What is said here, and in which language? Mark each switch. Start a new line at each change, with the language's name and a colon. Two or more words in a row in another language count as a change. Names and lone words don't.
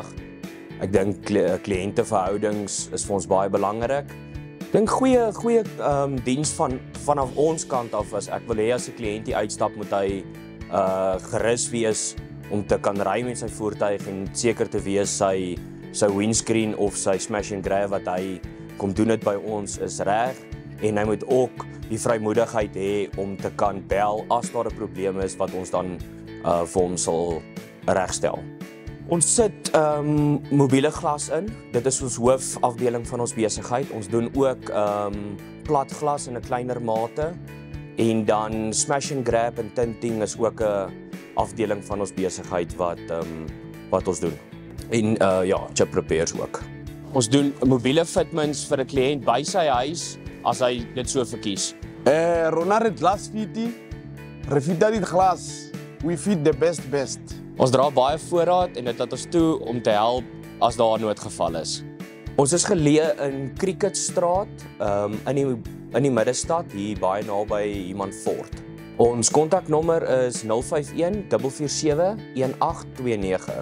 Afrikaans: Ek dink kliënteverhoudings is vir ons baie belangrik. Ek dink goeie diens vanaf ons kant af is, ek wil hê as 'n kliënt die uitstap moet hy gerus wees om te kan ry met sy voertuig en seker te wees sy windscreen of sy
English: smash and grab
Afrikaans: wat hy kom doen dit by ons is reg, en hy moet ook die vrymoedigheid hê om te kan bel as daar 'n probleem is wat ons dan vir hom sal regstel. Ons sit mobiele glas in. Dit is ons hoofafdeling van ons besigheid. Ons doen ook plat glas in 'n kleiner mate. En dan
English: smash and grab
Afrikaans: en tinting is ook 'n afdeling van ons besigheid wat ons doen. En
English: chip repairs
Afrikaans: ook. Ons doen mobiele fitments vir 'n kliënt by sy huis as hy dit so verkies. Ronare Glass Fiti, refita dit glas.
English: We fit the best.
Afrikaans: Ons dra baie voorraad en dit laat ons toe om te help as daar 'n noodgeval is. Ons is geleë in Cricketstraat, in die middestad, hier baie naby Iman Fort. Ons kontaknommer is 051 447 1829.